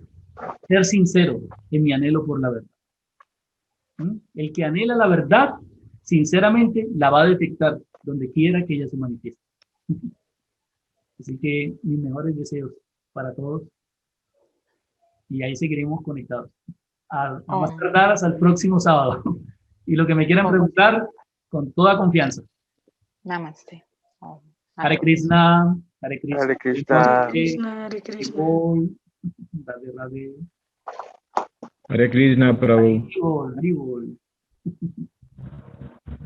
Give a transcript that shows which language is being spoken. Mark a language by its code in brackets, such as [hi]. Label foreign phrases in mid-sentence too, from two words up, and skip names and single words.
[es] Ser sincero en mi anhelo por la verdad. El que anhela la verdad, sinceramente, la va a detectar donde quiera que ella se manifieste. Así que mis mejores deseos para todos. Y ahí seguiremos conectados. A más tardar hasta el próximo sábado. Y lo que me quieran preguntar, con toda confianza. Namaste. [sa] हरे कृष्ण, हरे कृष्ण. हरे कृष्ण. हरे कृष्ण, हरे कृष्ण. राधे, राधे. हरे कृष्ण, प्रभु. [bn] হরি বোল, হরি বোল.